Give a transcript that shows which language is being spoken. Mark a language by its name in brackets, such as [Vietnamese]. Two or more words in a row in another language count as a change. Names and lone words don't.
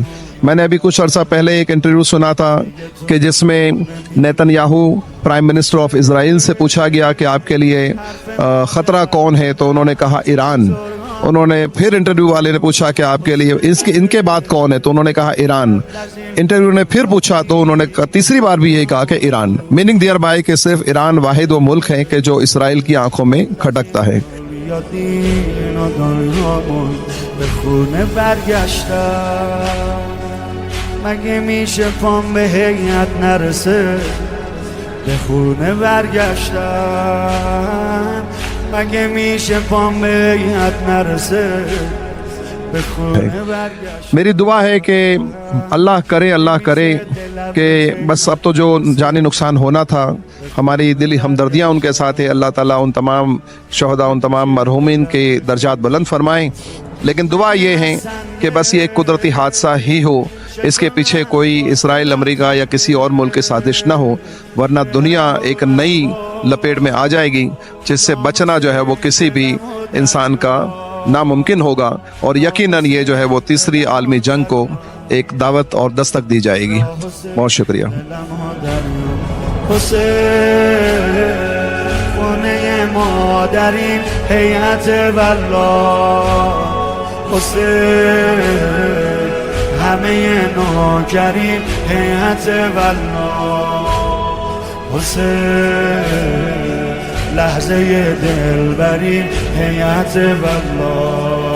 [Urdu] میں نے ابھی کچھ عرصہ پہلے ایک انٹرویو سنا تھا کہ جس میں نیتن یاہو [English] Prime Minister of Israel [Urdu] سے پوچھا گیا کہ آپ کے لیے خطرہ کون ہے، تو انہوں نے کہا ایران. انہوں نے پھر انٹرویو والے نے پوچھا کہ آپ کے لیے ان کے بعد کون ہے، تو انہوں نے کہا ایران. انٹرویو نے پھر پوچھا تو انہوں نے تیسری بار بھی یہی کہا کہ ایران. [English] meaning thereby [Urdu] کہ صرف ایران واحد وہ ملک ہے کہ جو اسرائیل کی آنکھوں میں کھٹکتا ہے. [Persian] مگه میشه پام به هیئت نرسه به خونه برگشتن مگه میشه پام به هیئت نرسه به خونه برگشتن [Urdu] میری دعا ہے کہ اللہ کرے کہ بس اب تو جو جانی نقصان ہونا تھا، ہماری دلی ہمدردیاں ان کے ساتھ ہے. اللہ تعالیٰ ان تمام شہدا، ان تمام مرحومین کے درجات بلند فرمائیں. لیکن دعا یہ ہے کہ بس یہ ایک قدرتی حادثہ ہی ہو، اس کے پیچھے کوئی اسرائیل، امریکہ یا کسی اور ملک کی سازش نہ ہو، ورنہ دنیا ایک نئی لپیٹ میں آ جائے گی جس سے بچنا جو ہے وہ کسی بھی انسان کا ناممکن ہوگا. اور یقیناً یہ جو ہے وہ تیسری عالمی جنگ کو ایک دعوت اور دستک دی جائے گی. بہت شکریہ. [Persian] همه نوکریم هیئت والله حسین لحظه دلبریم هیئت والله